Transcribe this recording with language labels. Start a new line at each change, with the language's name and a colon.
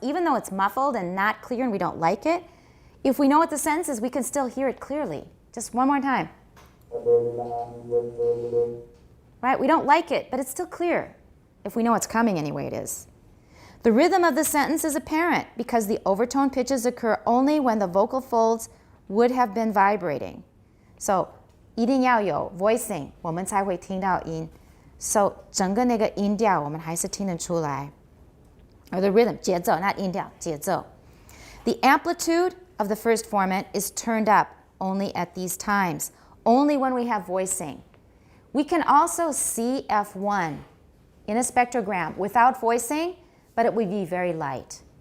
English: Even though it's muffled and not clear and we don't like it, if we know what the sentence is, we can still hear it clearly. Just one more time. Right? We don't like it, but it's still clear. If we know it's coming anyway, it is. The rhythm of the sentence is apparent because the overtone pitches occur only when the vocal folds would have been vibrating.
Chinese: So, 一定要有 voicing, 我们才会听到音。 So, 整个那个音调我们还是听得出来。
English: Or the rhythm, 节奏, not 音调, 节奏. The amplitude of the first formant is turned up only at these times, only when we have voicing. We can also see F1 in a spectrogram without voicing, but it would be very light.